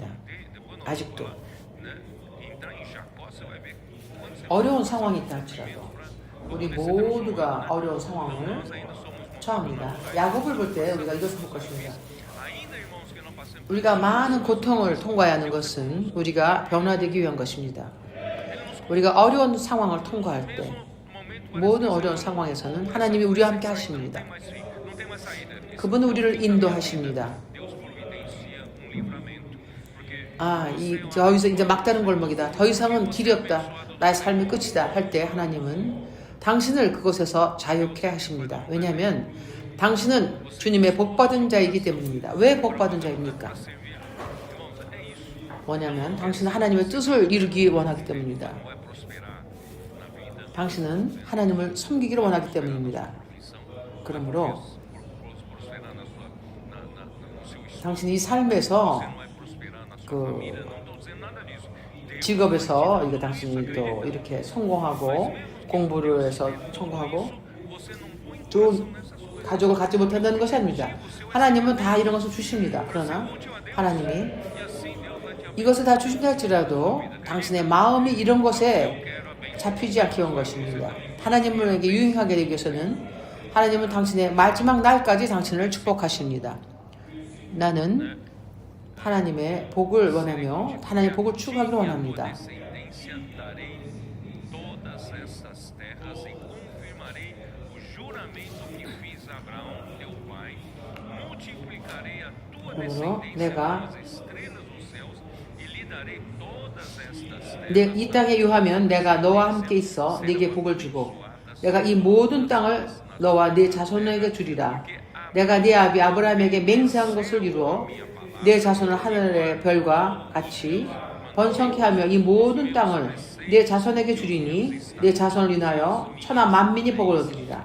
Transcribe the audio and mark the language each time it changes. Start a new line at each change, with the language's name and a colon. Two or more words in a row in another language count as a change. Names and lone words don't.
Korean: 아직도
Portuguese: né? Entrar em Jacó, você vai ver quando você
Korean: 어려운 상황이 있다 할지라도 우리 모두가 어려운 상황을
Portuguese: ainda somos
Korean: 처합니다. 야곱을 볼 때 우리가 이것을 볼 것입니다.
Portuguese: ainda irmãos que não passamos
Korean: 우리가 많은 고통을 통과해야 하는 것은 우리가 변화되기 위한 것입니다. 우리가 어려운 상황을 통과할 때
Portuguese: no momento
Korean: 모든 어려운 상황에서는 하나님이 우리와 함께 하십니다.
Portuguese: mais não tem mais saída.
Korean: 그분은 우리를 인도하십니다.
Portuguese: Deus providencia livramento, porque
Korean: 여기서 이제 막다른 골목이다. 더 이상은 길이 없다. 나의 삶의 끝이다. 할 때 하나님은 당신을 그곳에서 자유케 하십니다. 왜냐하면 당신은 주님의 복받은 자이기 때문입니다. 왜 복받은 자입니까? 뭐냐면 당신은 하나님의 뜻을 이루기 원하기 때문입니다.
Portuguese: vai prosperar na vida,
Korean: 당신은 하나님을 섬기기를 원하기 때문입니다. 그러므로
Portuguese: prosperar na sua, no seu estudo,
Korean: 당신이 이 삶에서
Portuguese: vai prosperar na sua
Korean: 그
Portuguese: família. Não estou dizendo nada disso. Deus
Korean: 직업에서 이거 당신이 또 이렇게 성공하고 공부를 해서 성공하고
Portuguese: você não põe
Korean: 좋은 가족을 갖지 못한다는 것이 아닙니다. 하나님은 다 이런 것을 주십니다. 그러나 하나님이
Portuguese: e assim Deus vai te
Korean: 이것을 다 주신다 할지라도 당신의 마음이 이런 것에 잡히지 않게 온 것입니다. 하나님에게 유행하게 되기 위해서는 하나님은 당신의 마지막 날까지 당신을 축복하십니다. 나는 하나님의 복을 원하며 하나님의 복을 추구하기를 원합니다.
Portuguese: descendência darei todas essas terras e confirmarei o juramento que fiz a Abraão teu pai. Multiplicarei a tua
Korean: 그러므로
Portuguese: descendência
Korean: 내가
Portuguese: como as estrelas dos céus e lhe darei todas estas terras.
Korean: 이 땅에 유하면 내가 너와 함께 있어 네게 복을 주고 내가 이 모든 땅을 너와 네 자손에게 주리라. 내가 네 아비 아브라함에게 맹세한 것을 이루어 내 자손을 하늘의 별과 같이 번성케 하며 이 모든 땅을 내 자손에게 주리니 내 자손을 인하여 천하 만민이 복을 얻으리라.